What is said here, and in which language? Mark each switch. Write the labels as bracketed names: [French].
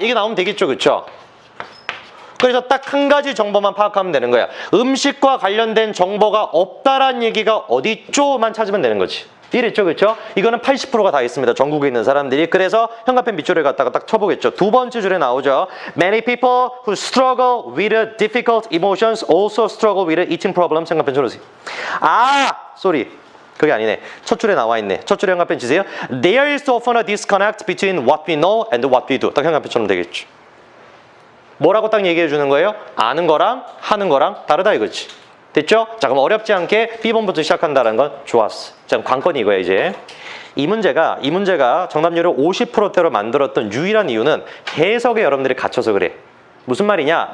[Korean] 이게 나오면 되겠죠, 그렇죠? 그래서 딱 한 가지 정보만 파악하면 되는 거야. 음식과 관련된 정보가 없다라는 얘기가 어디죠만 찾으면 되는 거지. 이랬죠, 그렇죠? 이거는 80%가 다 있습니다. 전국에 있는 사람들이. 그래서 현가펜 밑줄을 갖다가 딱 쳐보겠죠. 두 번째 줄에 나오죠. [English] Many people who struggle with difficult emotions also struggle with eating problems. [Korean] 현가펜 쳐주세요. 쏘리. 그게 아니네. 첫 줄에 나와 있네. 첫 줄에 현가펜 치세요. [English] There is often a disconnect between what we know and what we do. [Korean] 딱 현가펜 쳐면 되겠죠. 뭐라고 딱 얘기해 주는 거예요? 아는 거랑 하는 거랑 다르다 이거지. 됐죠? 자, 그럼 어렵지 않게 B번부터 시작한다는 건 좋았어. 자, 그럼 관건이 이거야, 이제. 이 문제가 정답률을 50%대로 만들었던 유일한 이유는 해석에 여러분들이 갇혀서 그래. 무슨 말이냐?